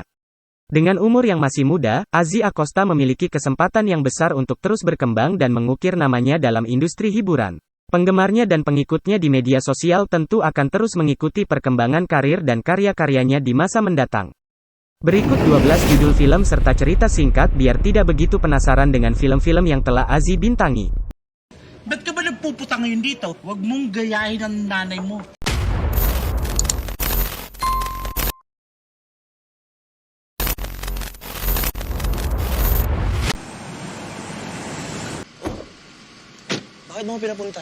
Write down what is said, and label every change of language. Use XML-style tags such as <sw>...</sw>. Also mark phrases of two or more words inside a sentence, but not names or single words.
<id>Dengan umur yang masih muda, Azzy Acosta memiliki kesempatan yang besar untuk terus berkembang dan mengukir namanya dalam industri hiburan. Penggemarnya dan pengikutnya di media sosial tentu akan terus mengikuti perkembangan karir dan karya-karyanya di masa mendatang. Berikut 12 judul film serta cerita singkat biar tidak begitu penasaran dengan film-film yang telah Azzy bintangi.</id> <tl>Ba't ka ba nagpuputa ngayon dito? Huwag mong gayahin ang nanay mo. Bakit mo pinapunta?</tl>